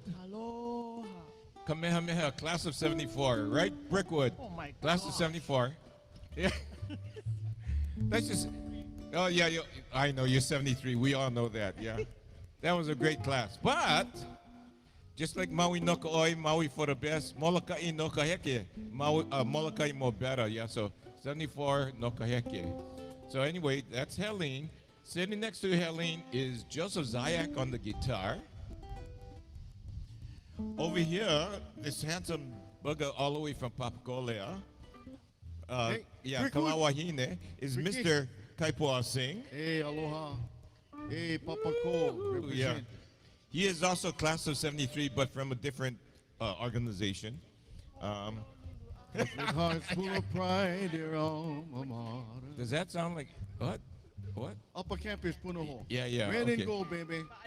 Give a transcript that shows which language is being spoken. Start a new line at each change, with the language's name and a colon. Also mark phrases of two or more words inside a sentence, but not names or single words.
Hawaiian: Aloha.
English: Kamehameha, class of 74, right? Brickwood. Oh my Class of 74. Yeah. That's just, oh yeah, I know, you're 73. We all know that, yeah. That was a great class. But, just like
Hawaiian: Maui no ka oi,
English: Maui for the best,
Hawaiian: Molokai no ka heke,
English: Molokai mo better, yeah, so 74
Hawaiian: no ka heke.
English: So anyway, that's Helene. Sitting next to Helene is Joseph Zayak on the guitar. Over here, this handsome bugger all the way from Papakolea, yeah, Kalawahine, is Mr. Kaipua Singh. Hey, aloha. Hey, Papa Ko. Yeah. He is also class of 73, but from a different organization. With hearts full of pride, dear alma mater. Does that sound like, what? What? Upper Campus Punoho. Yeah, yeah. Red okay. and gold, baby. We